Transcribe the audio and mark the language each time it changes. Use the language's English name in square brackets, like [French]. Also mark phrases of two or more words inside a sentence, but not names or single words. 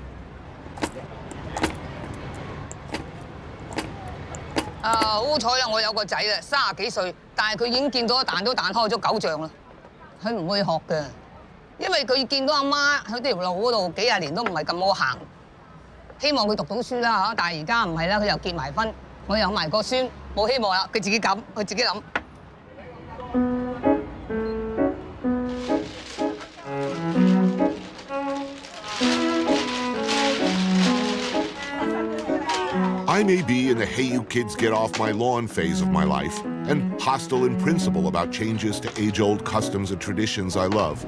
[Cantonese] 好彩啦！我有個仔啦，30幾歲，但係佢已經見到彈都彈開咗9丈啦。佢唔會學嘅，因為佢見到阿媽喺條路嗰度幾廿年都唔係咁好行。希望佢讀到書啦嚇，但係而家唔係啦，佢又結埋婚，我有埋個孫，冇希望啦，佢自己諗，佢自己諗。 [English] I may be in the hey you kids get off my lawn phase of my life and hostile in principle about changes to age-old customs and traditions I love.